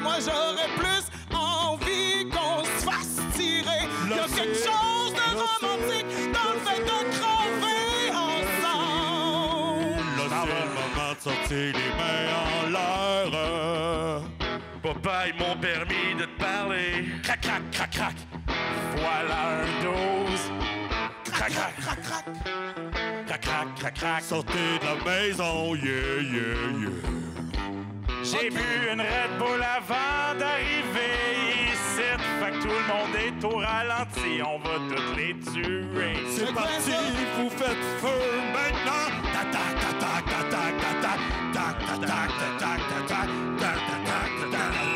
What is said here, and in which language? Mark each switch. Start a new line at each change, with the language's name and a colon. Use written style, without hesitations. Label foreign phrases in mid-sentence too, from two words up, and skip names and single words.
French: Moi, j'aurais plus envie qu'on se fasse tirer. Y'a quelque chose de romantique dans le fait de crever ensemble. Là, c'est le moment de sortir les mains en l'air. Papa, ils m'ont permis de te parler. Crac, crac, crac, crac. Voilà un 12. Crac, crac, crac, crac. Crac, crac, crac, crac. Sortez de la maison, yeah, yeah, yeah. J'ai bu une Red Bull avant d'arriver ici. Fait que tout le monde est au ralenti. On va toutes les tuer. C'est parti, vous faites feu maintenant. Tac, tac, tac, tac, tac, tac, tac, tac, tac, tac, tac, tac, tac, tac, tac, tac, tac.